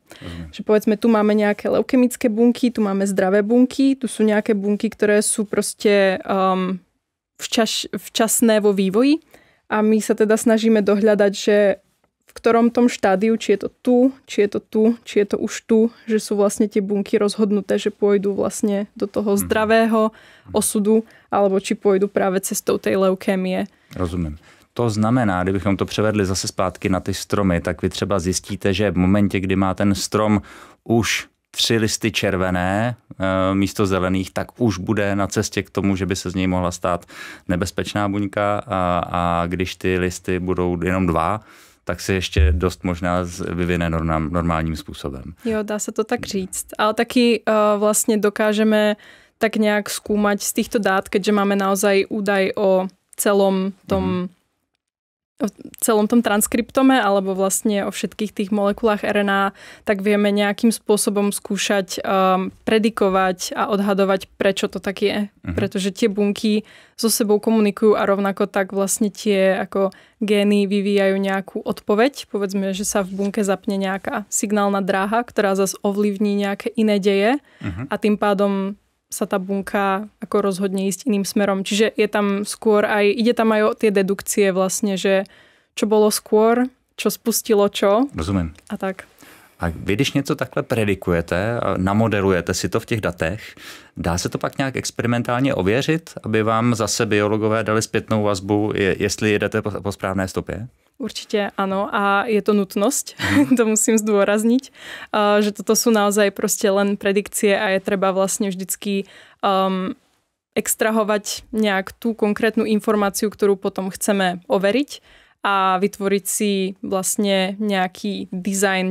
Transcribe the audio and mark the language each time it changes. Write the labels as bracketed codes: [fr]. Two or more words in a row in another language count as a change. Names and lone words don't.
[sk] Že povedzme, tu máme nejaké leukemické bunky, tu máme zdravé bunky, tu sú nejaké bunky, ktoré sú proste včasné vo vývoji a my sa teda snažíme dohľadať, že v ktorom tom štádiu, či je to tu, či je to tu, či je to už tu, že sú vlastne tie bunky rozhodnuté, že pôjdu vlastne do toho zdravého osudu, alebo či pôjdu práve cestou tej leukémie. [cs] Rozumím. To znamená, kdybychom to převedli zase zpátky na ty stromy, tak vy třeba zjistíte, že v momentě, kdy má ten strom už 3 listy červené místo zelených, tak už bude na cestě k tomu, že by se z něj mohla stát nebezpečná buňka a když ty listy budou jenom 2, tak se ještě dost možná vyvine normálním způsobem. Jo, dá se to tak říct. Ale taky vlastně dokážeme tak nějak [sk] skúmať z týchto dát, keďže máme naozaj údaj o celom tom transkriptome alebo vlastne o všetkých tých molekulách RNA, tak vieme nejakým spôsobom skúšať predikovať a odhadovať, prečo to tak je. Pretože tie bunky so sebou komunikujú a rovnako tak vlastne tie ako gény vyvíjajú nejakú odpoveď. Povedzme, že sa v bunke zapne nejaká signálna dráha, ktorá zase ovlivní nejaké iné deje a tým pádom sa tá bunka ako rozhodne ísť iným smerom. Čiže je tam skôr ide tam aj o tie dedukcie vlastne, že čo bolo skôr, čo spustilo čo. [cs] Rozumím. A tak. A vy, když něco takhle predikujete, namodelujete si to v těch datech, dá se to pak nějak experimentálně ověřit, aby vám zase biologové dali zpětnou vazbu, jestli jedete po správné stopě? [sk] Určite áno a je to nutnosť, to musím zdôrazniť, že toto sú naozaj proste len predikcie a je treba vlastne vždycky extrahovať nejak tú konkrétnu informáciu, ktorú potom chceme overiť a vytvoriť si vlastne nejaký dizajn